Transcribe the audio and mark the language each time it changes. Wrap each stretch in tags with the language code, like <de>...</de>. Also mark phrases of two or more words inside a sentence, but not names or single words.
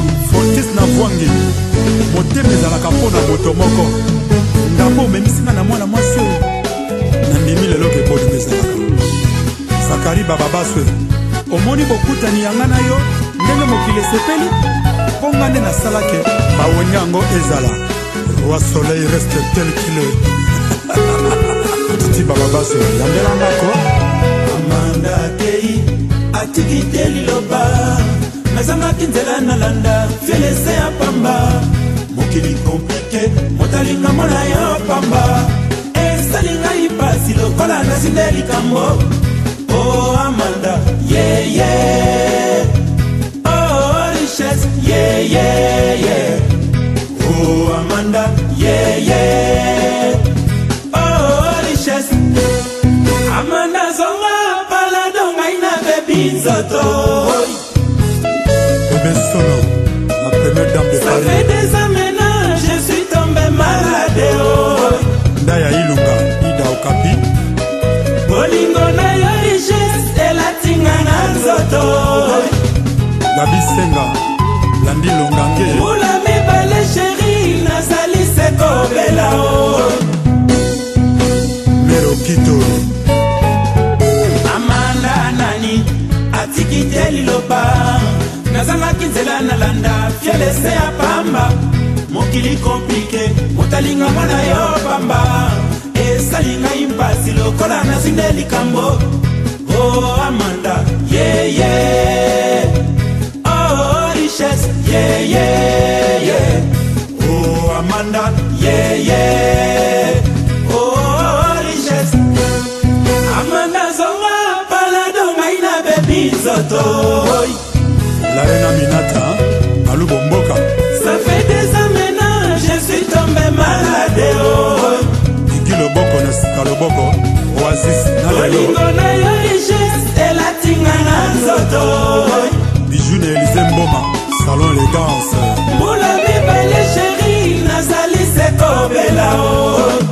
<ln>Fortis na Vwangi, motema ezalaka mpo na moto moko. Ndambo omemisi nga na mwana mwasi oyo. Nandimi lelo ke eboni mpe ezalaka. Zakari Baba Baswe, omoni bokutani ya nga na yo, ndenge mokili esepeli, mpo nga nde nasalake, bawenga yango ezala.</ln> <fr>Roi Soleil reste tel qu'il est.</fr> <ln>Titi Baba Baswe, yambela nga ko. Amanda Tei, atiki te liloba. Nazangaki nzela nalanda, fielese ya pamba. Mokili komplike, motalinga mona yo pamba. Esali ngai pasi lokola nasinde likambo. Oh, Amanda, yeah, yeah. Oh, richesse, yeah, yeah, yeah. Oh, Amanda, yeah, yeah. Oh, richesse. Amanda, zonga, palado, ngai na bebi nzoto.</ln> <fr>Bébé Solo, la première dame de Ça Paris. fait des années, je suis tombé malade, oh.</fr> <ln>Ndaya Ilunga, Ida Okapi. Bolingo na yo, richesse, elatinga na nzoto. Gabi Senga, Landi Longange. Mbula mibale, chéri, nazali se kobela, oh. Mero Kito. Amanda nani, atiki te liloba. Nazangaki nzela nalanda, fielese ya pamba. Mokili komplike, motalinga mwana yo pamba. Esali ngai mpasi lokola nazinde likambo. Oh, Amanda, yeah, yeah. Oh, richesse, yeah, yeah, yeah. Oh, Amanda, yeah, yeah. Oh, richesse. Amanda, zonga, palado, ngai na bebi nzoto.</ln> <fr>La reine Aminata, Malubo Mboka. Ça fait des années, je suis tombé malade, oh.</fr> <ln>Kiki Loboko, na Sika Loboko, Oasis, na Lelo. Bolingo na yo, richesse, elatinga na nzoto. Bijou na Élysée Mboma, Salon Élégance. Mbula mibale, chéri, nazali se kobela, oh.</ln>